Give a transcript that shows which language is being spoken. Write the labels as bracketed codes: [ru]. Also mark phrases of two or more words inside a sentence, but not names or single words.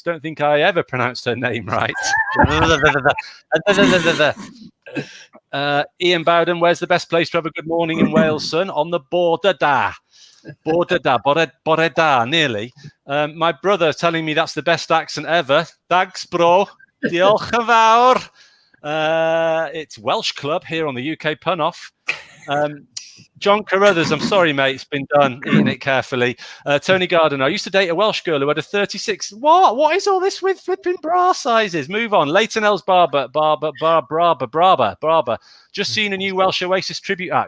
[en] Don't think I ever pronounced her name right. Ian Bowden, where's the best place to have a good morning in Wales, son? On the Border Da, nearly. My brother telling me that's the best accent ever. Thanks, bro. [cy] Diolch yn fawr. [en] It's Welsh Club here on the UK Pun Off. John Carruthers, I'm sorry, mate. It's been done. Eating it carefully. Tony Gardiner, I used to date a Welsh girl who had a 36. What is all this with flipping bra sizes? Move on. Leighton Ells Barber. Just seen a new Welsh Oasis tribute act.